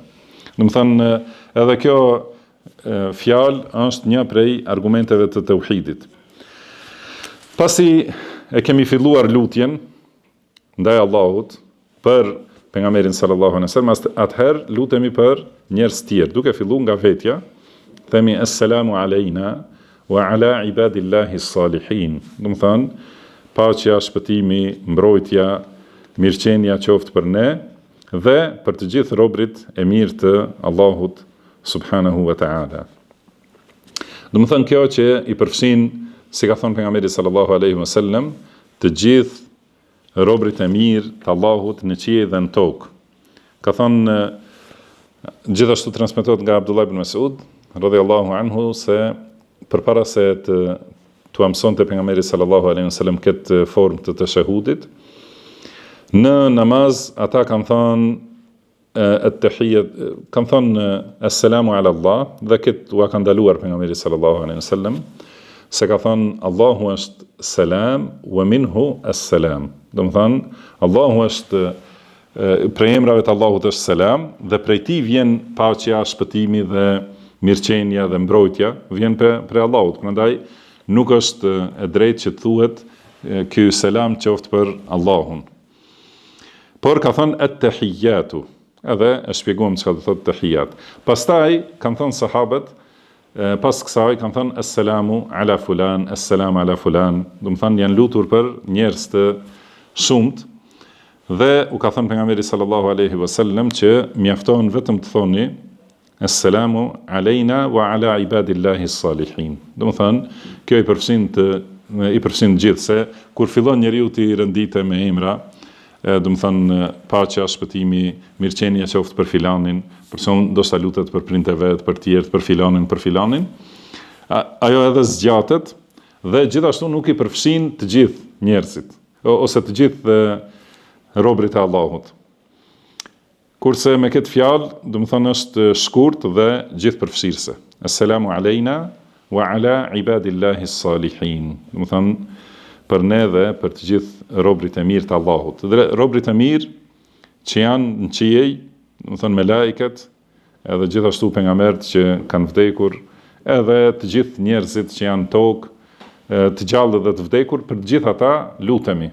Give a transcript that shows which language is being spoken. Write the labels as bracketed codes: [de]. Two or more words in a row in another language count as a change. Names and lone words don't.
[sq] Do të thënë edhe kjo fjalë është një prej argumenteve të tauhidit. Pasi e kemi filluar lutjen ndaj Allahut për pejgamberin [ar] صلى الله عليه وسلم, [sq] atëherë lutemi për njerëz të tjerë, duke filluar nga vetja, themi [ar] السلام علينا وعلى عباد الله الصالحين. [sq] Do të thënë paqja, shpëtimi, mbrojtja, mirëqenia qoftë për ne dhe për të gjithë robërit e mirë të Allahut [ar] سبحانه وتعالى. [sq] Do të thënë kjo që i përfshin, si ka thënë pejgamberi [ar] صلى الله عليه وسلم, [sq] të gjithë robërit e mirë të Allahut në qiell dhe në tokë. Ka thënë gjithashtu transmetohet nga Abdullah ibn Mas'ud [ar] رضي الله عنه [sq] se përpara se të mësonte pejgamberi [ar] صلى الله عليه وسلم [sq] këtë formë të tashahudit, në namaz ata kanë thënë at-tahiyyat, kanë thënë [ar] السلام على الله, [sq] dhe këtë ua ka ndaluar pejgamberi [ar] صلى الله عليه وسلم, [sq] se ka thënë Allahu është selam [ar] ومنه السلام. [sq] Do të thënë Allahu është prej emrave të Allahut është selam dhe prej tij vjen paqja, shpëtimi dhe mirëqenia dhe mbrojtja vjen prej Allahut. Prandaj nuk është e drejtë që të thuhet ky selam qoftë për Allahun. Por ka thënë at-tahiyyatu, edhe e shpjeguam çka do thotë tahiyat. Pastaj kanë thënë sahabët, pas kësaj kanë thënë [ar] السلام على فلان, السلام على فلان, [sq] do të thonë janë lutur për njerëz të shumt Dhe u ka thënë pejgamberi [ar] صلى الله عليه وسلم [sq] që mjafton vetëm të thoni [ar] السلام علينا وعلى عباد الله الصالحين. [sq] Do të thënë, kjo i përfshin gjithë se kur fillon njeriu të rëndite me emra, do të thënë paqja, shpëtimi, mirëqenia qoftë për filanin, person ndoshta lutet për prindë vet, për tjerë, për filanin, ajo edhe zgjatet dhe gjithashtu nuk i përfshin të gjithë njerëzit ose të gjithë robërit e Allahut. Kurse me këtë fjalë, do të thënë është shkurt dhe gjithëpërfshirëse. [ar] السلام علينا وعلى عباد الله الصالحين. [sq] Do të thënë për ne dhe për të gjithë robërit e mirë të Allahut. Dhe robërit e mirë që janë në qiej, do të thënë melajket, edhe gjithashtu pejgamberët që kanë vdekur, edhe të gjithë njerëzit që janë tokë, të gjallë dhe të vdekur, për të gjithë ata lutemi.